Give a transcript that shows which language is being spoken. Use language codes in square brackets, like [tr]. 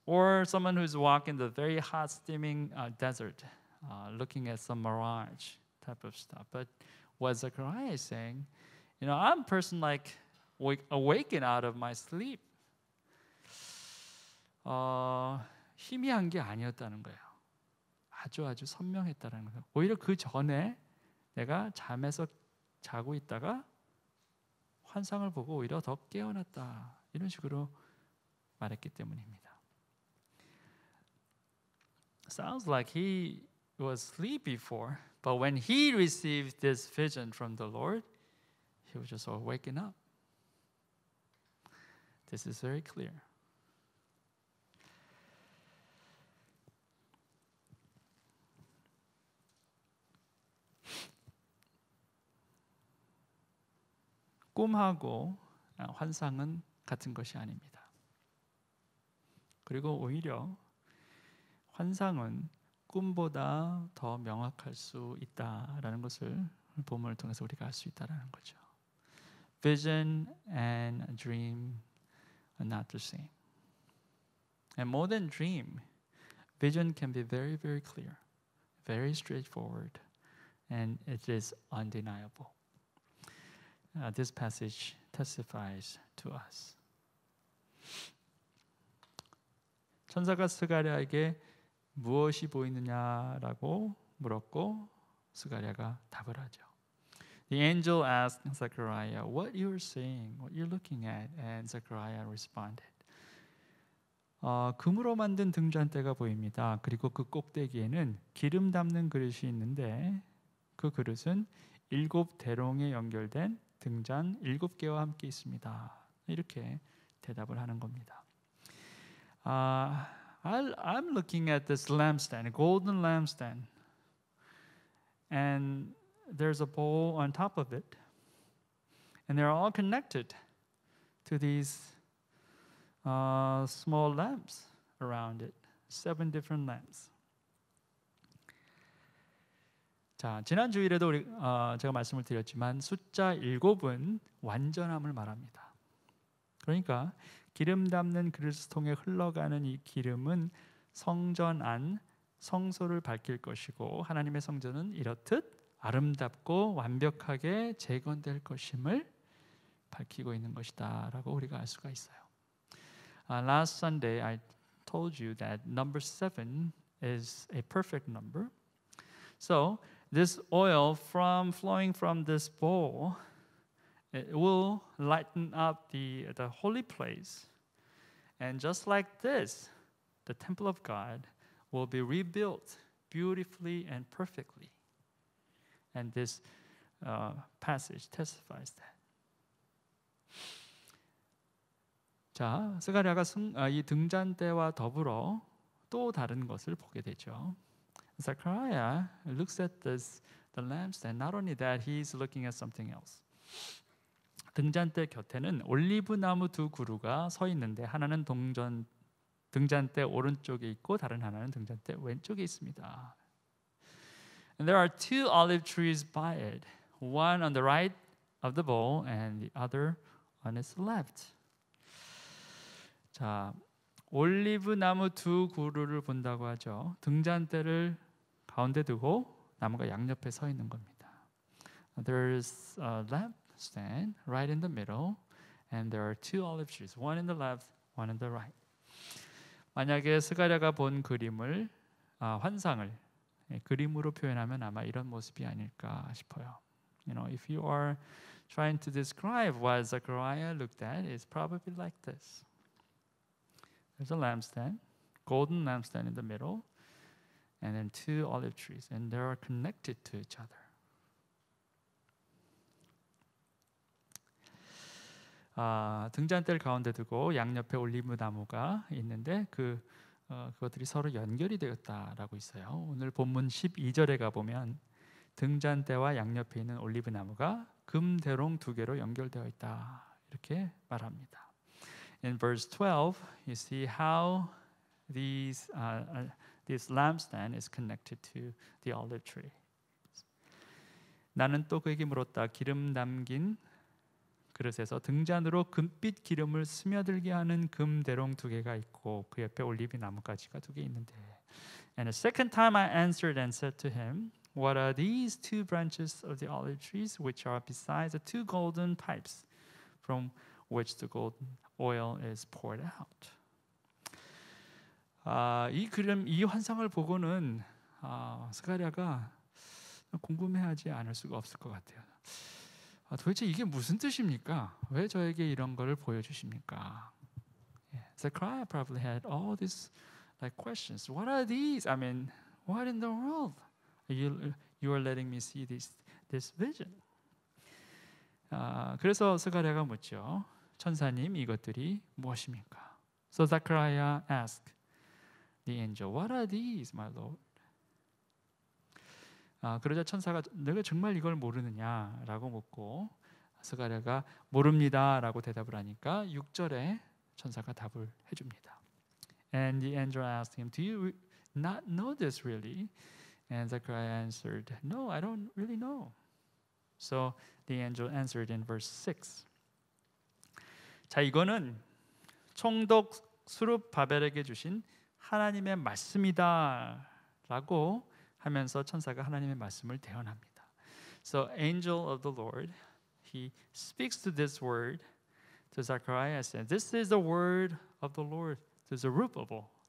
[en] Or someone who's walking the very hot, steaming desert, looking at some mirage type of stuff. But what Zechariah is saying, I'm a person like awakened out of my sleep. [ko] 희미한 게 아니었다는 거예요. 아주 선명했다는 거예요. 오히려 그 전에 내가 잠에서 자고 있다가 환상을 보고 오히려 더 깨어났다. 이런 식으로 말했기 때문입니다. [en] Sounds like he was asleep before, but when he received this vision from the Lord, he was just waking up. This is very clear. [ko] 꿈하고 환상은 같은 것이 아닙니다. 그리고 오히려 환상은 꿈보다 더 명확할 수 있다라는 것을 본문을 통해서 우리가 알 수 있다라는 거죠. [en] Vision and a dream are not the same. And more than dream, vision can be very, very clear, very straightforward, and it is undeniable. This passage testifies to us. [ko] 천사가 스가랴에게 무엇이 보이느냐라고 물었고 스가랴가 답을 하죠. [en] The angel asked Zechariah, "What you are seeing, what you're looking at?" And Zechariah responded. [ko] 금으로 만든 등잔대가 보입니다. 그리고 그 꼭대기에는 기름 담는 그릇이 있는데 그 그릇은 7 대롱에 연결된 등잔 7개와 함께 있습니다. 이렇게 대답을 하는 겁니다. [en] I'm looking at this lampstand, a golden lampstand, and there's a bowl on top of it, and they're all connected to these small lamps around it, 7 different lamps. [ko] 자, 지난 주일에도 제가 말씀을 드렸지만 숫자 7은 완전함을 말합니다. 그러니까 기름 담는 그릇통에 흘러가는 이 기름은 성전 안 성소를 밝힐 것이고 하나님의 성전은 이렇듯 아름답고 완벽하게 재건될 것임을 밝히고 있는 것이다라고 우리가 알 수가 있어요. [en] Last Sunday I told you that number 7 is a perfect number. So this oil flowing from this bowl, it will lighten up the holy place. And just like this, the temple of God will be rebuilt beautifully and perfectly. And this passage testifies that. [ko] 자, 스가랴가 이 등잔대와 더불어 또 다른 것을 보게 되죠. [en] Zechariah looks at the lampstand. Not only that, he's looking at something else. [ko] 등잔대 곁에는 올리브 나무 2그루가 서 있는데 하나는 등잔대 오른쪽에 있고 다른 하나는 등잔대 왼쪽에 있습니다. [en] And there are 2 olive trees by it, one on the right of the bowl and the other on its left. [ko] 자, 올리브 나무 2그루를 본다고 하죠. 등잔대를 가운데 두고 나무가 양옆에 서 있는 겁니다. [en] There's a lampstand right in the middle, and there are 2 olive trees, one in the left, one in the right. [ko] 만약에 스가랴가 본 그림을 환상을 그림으로 표현하면 아마 이런 모습이 아닐까 싶어요. [en] You know, if you are trying to describe what Zechariah looked at, it's probably like this. There's a lampstand, golden lampstand in the middle, and then 2 olive trees, and they are connected to each other. [ko] 등잔대를 가운데 두고 양옆에 올리브 나무가 있는데 그것들이 서로 연결이 되었다라고 있어요. 오늘 본문 12절에 가보면 등잔대와 양옆에 있는 올리브 나무가 금대롱 2개로 연결되어 있다 이렇게 말합니다. [en] In verse 12, you see how this lampstand is connected to the olive tree. [ko] 나는 또 그에게 물었다. 기름 담긴 그릇에서 등잔으로 금빛 기름을 스며들게 하는 금대롱 2개가 있고 그 옆에 올리브 나무가지가 2개 있는데. [en] And a second time I answered and said to him, What are these 2 branches of the olive trees which are besides the 2 golden pipes from which the golden oil is poured out? [ko] 이 환상을 보고는 스가랴가 궁금해하지 않을 수가 없을 것 같아요. 도대체 이게 무슨 뜻입니까? 왜 저에게 이런 거를 보여주십니까? [en] Zechariah probably had all these like questions. What are these? I mean, what in the world? You are letting me see this vision. [ko] 그래서 스가랴가 묻죠. 천사님, 이것들이 무엇입니까? [en] So Zechariah asked the angel, What are these, my Lord? [ko] 그러자 천사가 내가 정말 이걸 모르느냐라고 묻고 스가랴가 모릅니다라고 대답을 하니까 6절에 천사가 답을 해줍니다. [en] And the angel asked him, Do you not know this really? And Zechariah answered, No, I don't really know. So the angel answered in verse 6. [ko] 자, 이거는 총독 수룹 바벨에게 주신 하나님의 말씀이다라고 하면서 천사가 하나님의 말씀을 대언합니다. [en] So angel of the Lord, he speaks to this word to Zechariah and said, This is the word of the Lord to Zerubbabel.